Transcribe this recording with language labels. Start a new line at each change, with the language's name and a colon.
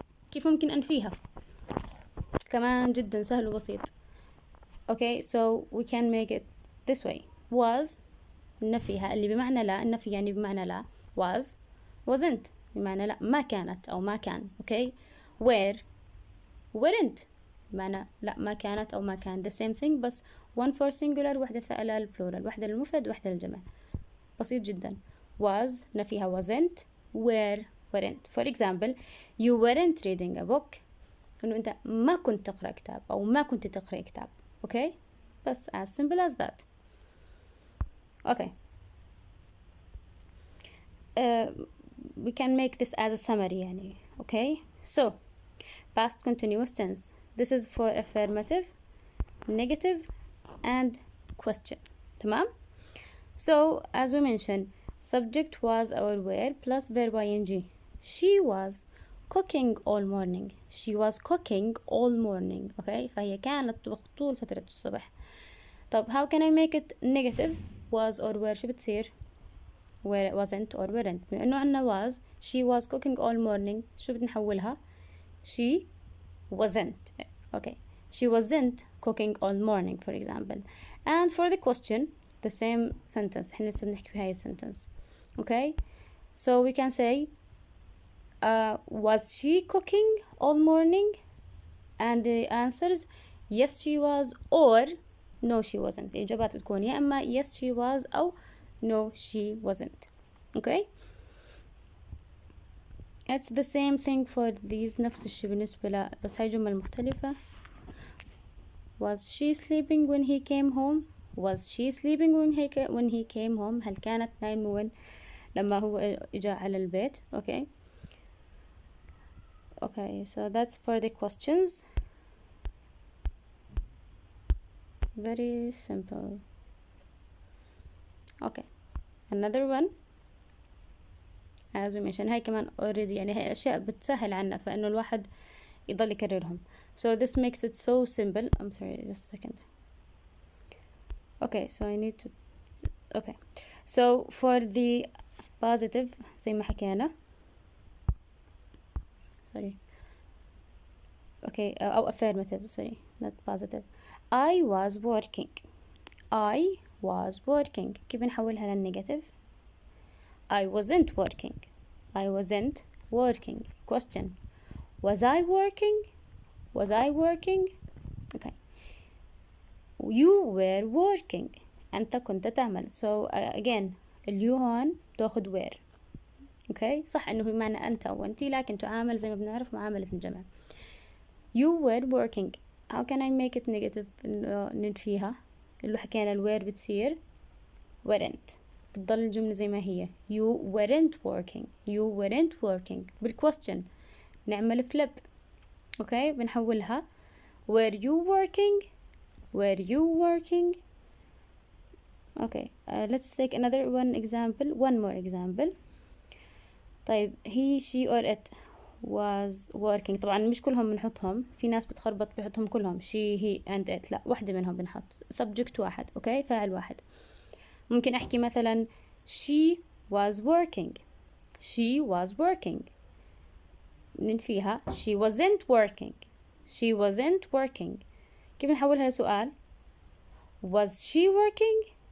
Arabic: كيف ممكن أنفيها؟ كمان جدا سهل وبسيط.
English: Okay so we can make it this way.
Arabic: was نفيها اللي بمعنى لا، النفي يعني بمعنى لا. was wasn't بمعنى لا ما كانت أو ما كان. اوكي. were weren't بمعنى لا ما كانت أو ما كان.
English: the same thing
Arabic: بس
English: one for singular
Arabic: واحدة للبلورال، واحدة للمفرد واحدة للجمع. بسيط جدا.
English: was نفيها wasn't. were weren't. for example you weren't reading a book
Arabic: إنه أنت ما كنت تقرأ كتاب أو ما كنت تقرأ كتاب.
English: okay بس as simple as that. okay we can make this as a summary يعني. okay so past continuous tense. this is for affirmative, negative and question.
Arabic: تمام.
English: so as we mentioned subject was or were plus verb ing. she was cooking all morning. she was cooking all morning.
Arabic: okay فهي كانت تطبخ طول فترة الصبح.
English: طب how can I make it negative؟ was or were
Arabic: شو بتصير؟
English: were wasn't or weren't.
Arabic: بما انه عنا
English: was she was cooking all morning
Arabic: شو بنحولها؟
English: she wasn't. okay she wasn't cooking all morning for example. and for the question the same sentence.
Arabic: احنا لسه بنحكي بهاي sentence.
English: okay so we can say was she cooking all morning and the answers yes she was or no she wasn't.
Arabic: الإجابات تكون يا إما
English: yes she was أو no she wasn't. okay it's the same thing for these.
Arabic: نفس الشيء بالنسبة له بس هاي جمل مختلفة.
English: was she sleeping when he came home. was she sleeping when he came home؟
Arabic: هل كانت نايمة لما هو إجا على البيت.
English: okay okay so that's for the questions. very simple. okay another one as we mentioned
Arabic: هاي كمان already يعني هاي أشياء بتسهل عنا فإنه الواحد يضل يكررهم.
English: so this makes it so simple. I'm sorry just a second. okay so I need to okay so for the positive
Arabic: زي ما حكينا
English: sorry okay أو affirmative sorry not positive. I was working. I was working.
Arabic: كيف نحولها للنيجاتيف؟
English: I wasn't working. I wasn't working. question was I working? was I working? okay you were working.
Arabic: أنت كنت تعمل.
English: so again
Arabic: اليو هون تاخد وير. اوكي صح انه بمعنى انت او انتي، لكن تعامل زي ما بنعرف معاملة الجمع.
English: You were working. How can I make it negative؟
Arabic: إنه ننفيها. اللي حكينا الوير بتصير weren't، بتضل الجملة زي ما هي.
English: You weren't working. You weren't working.
Arabic: بالquestion نعمل
English: flip. Okay
Arabic: بنحولها
English: were you working. Were you working. Okay, let's take another one more example. طيب he she or it was working.
Arabic: طبعا مش كلهم بنحطهم، في ناس بتخربط بيحطهم كلهم
English: she he and it،
Arabic: لا واحدة منهم بنحط subject واحد. اوكي فاعل واحد. ممكن احكي مثلا
English: she was working. she was working ننفيها she wasn't working. she wasn't working.
Arabic: كيف نحولها لسؤال؟
English: was she working.